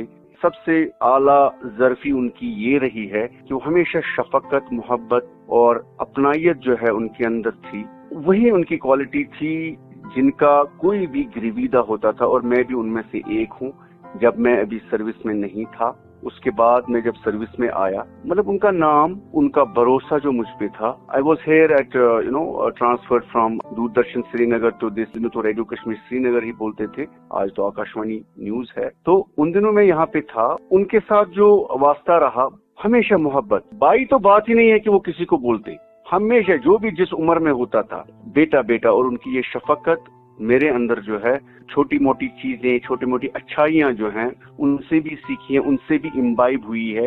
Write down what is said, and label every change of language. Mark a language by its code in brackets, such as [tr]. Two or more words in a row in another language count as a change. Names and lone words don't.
[ur] سب سے اعلیٰ ظرفی ان کی یہ رہی ہے کہ وہ ہمیشہ شفقت، محبت اور اپنائیت جو ہے ان کے اندر تھی. وہی ان کی کوالٹی تھی جن کا کوئی بھی گرویدہ ہوتا تھا، اور میں بھی ان میں سے ایک ہوں. جب میں ابھی سروس میں نہیں تھا، اس کے بعد میں جب سروس میں آیا، مطلب ان کا نام، ان کا بھروسہ جو مجھ پہ تھا. [en] I was here at transferred from Doordarshan Srinagar to this, [ur] تو ریڈیو کشمیر سری نگر ہی بولتے تھے، آج تو آکاشوانی نیوز ہے. تو ان دنوں میں یہاں پہ تھا. ان کے ساتھ جو واسطہ رہا ہمیشہ محبت. بائی تو بات ہی نہیں ہے کہ وہ کسی کو بولتے، ہمیشہ جو بھی جس عمر میں ہوتا تھا بیٹا بیٹا. اور ان کی یہ شفقت میرے اندر جو ہے چھوٹی موٹی چیزیں، چھوٹی موٹی اچھائیاں جو ہیں ان سے بھی سیکھی ہیں، ان سے بھی امبائب ہوئی ہے.